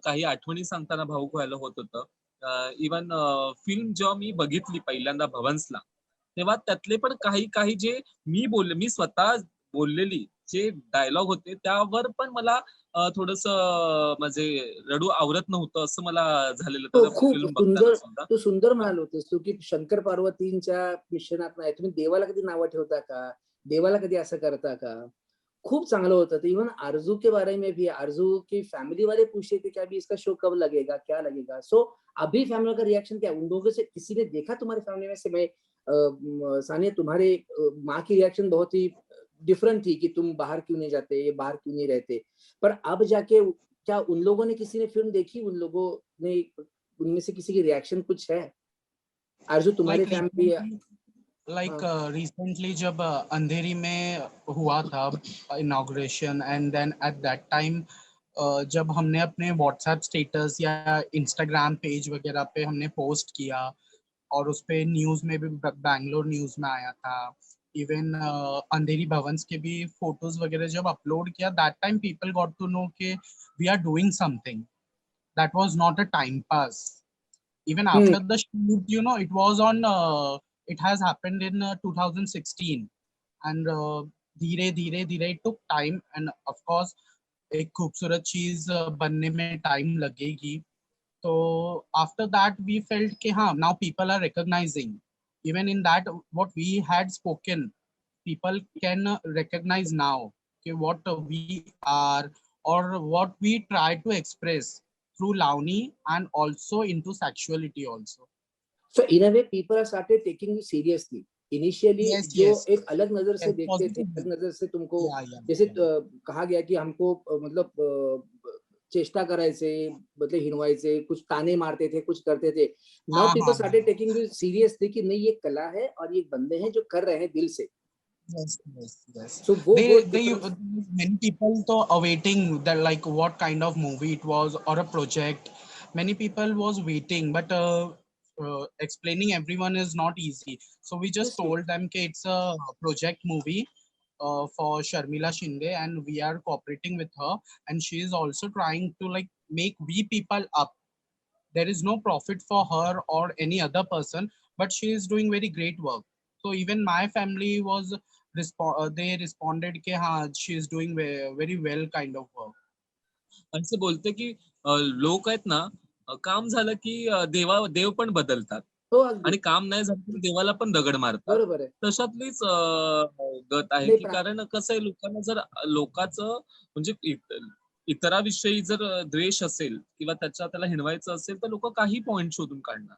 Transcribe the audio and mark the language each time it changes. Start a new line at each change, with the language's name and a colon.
Marathi: काही आठवणी सांगताना भाऊक व्हायला होत होतं. इवन फिल्म जेव्हा मी बघितली पहिल्यांदा भवन्सला, तेव्हा त्यातले पण काही काही जे मी स्वतः बोललेली जे डायलॉग होते, त्यावर पण मला थोडंसं म्हणजे रडू आवरत नव्हतं, असं मला झालेलं खूप त्या फिल्म बघताना सुंदर, सुद्धा. तू सुंदर म्हणाल होतेस तू की शंकर पार्वतींच्या मिश्रणात नाही, तुम्ही देवाला कधी नावं ठेवता का, देवाला कधी असं करता का. खूप चांगलं होतं.
Hindi: तो इवन आरजू के बारे में भी, आरजू की फैमिली वाले पूछे थे कि अभी इसका शो कब लगेगा, क्या लगेगा. सो अभी फैमिली का रिएक्शन क्या है, उन लोगों से किसी ने देखा तुम्हारी फैमिली में से. मैं सानिया, तुम्हारे माँ की रिएक्शन बहुत ही डिफरेंट थी कि तुम बाहर क्यों नहीं जाते, ये बाहर क्यों नहीं रहते. पर अब जाके क्या उन लोगों ने, किसी ने फिल्म देखी, उन लोगों ने, उनमें से किसी की रिएक्शन कुछ है आरजू तुम्हारे फैमिली? रिसेंटली जब अंधेरी में हुआ था inauguration,
English: and then at that time
Hindi: जब हमने अपने व्हाट्सएप स्टेटस या इंस्टाग्राम पेज वगैरह पे हमने पोस्ट किया, और उस पे न्यूज में भी, बैंगलोर न्यूज में आया था. इवन अंधेरी भवन्स के भी फोटोज वगैरह जब अपलोड किया,
English: That time people got to know कि we are doing something. That was not a time pass. Even after the shoot, it was on, it has happened in 2016, and
Hindi: धीरे धीरे धीरे
English: it took time, and of course
Hindi: एक खूबसूरत चीज बनने में time लगेगी.
English: तो after that we felt
Hindi: कि हाँ,
English: now people are recognizing, even in that what we had spoken, people can recognize now कि what we are, or what we try to express through Lavani, and also into sexuality also. So in a way people have started taking you seriously.
Hindi: Initially जो एक अलग नजर से देखते थे, अलग नजर से तुमको, जैसे कहा गया कि हमको मतलब
Marathi: चेष्टा करायचे,
Hindi: मतलब
Marathi: हिणवायचे,
Hindi: कुछ ताने मारते थे, कुछ करते थे.
English: Now people started taking you seriously
Hindi: कि नहीं, ये कला है और ये बंदे हैं जो कर रहे हैं
English: दिल से. Yes. So many people तो awaiting that, like what kind of movie it was or a project. Many people was waiting, but explaining everyone is not easy. So we just told them कि it's a project movie for Sharmila Shinde, and we are cooperating with her, and she is also trying to like make we people up. There is no profit for her or any other person, but she is doing very great work. So even my family was they responded
Hindi: कि हाँ,
English: she is doing very well kind of work.
Marathi: असं बोलते की लोक आहेत ना, काम झालं की देव पण बदलतात, आणि काम नाही झालं की देवाला पण दगड मारतात. तशातलीच गत आहे की, कारण कसं आहे, लोकांना जर लोकांचं म्हणजे इतराविषयी जर द्वेष असेल किंवा त्याला हिणवायचं असेल, तर लोक काही पॉइंट शोधून काढणार.